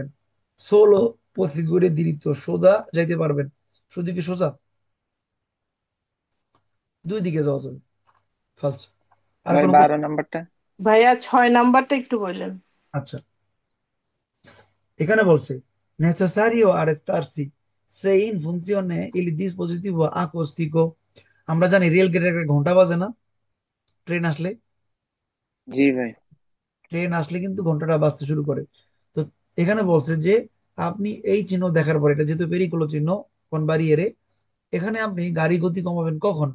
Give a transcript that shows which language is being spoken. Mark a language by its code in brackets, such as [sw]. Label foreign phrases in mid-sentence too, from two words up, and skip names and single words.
[it] solo proseguire diritto, [bn] সোজা যাইতে পারবেন। শুধু কি সোজা? দুই দিকে যাওয়া যাবে। ফালস। আর ভাই কোনো 12 কোশ্চেন? নাম্বারটা। ভাইয়া 6 নাম্বারটা একটু বললেন। [it] আচ্ছা, এখানে বলছে necesario arrestarsi se in funzione il dispositivo acustico। আমরা জানি রেল গেটের একটা ঘন্টা বাজে না ট্রেন আসলে? জি ভাই। ট্রেন আসলে কিন্তু ঘন্টাটা বাজতে শুরু করে। তো এখানে বলছে যে আপনি এই চিহ্ন দেখার পর, এটা যেহেতু পেরিকুলো চিহ্ন, কোন বাড়িয়ে, এখানে আপনি গাড়ি গতি কমাবেন কখন?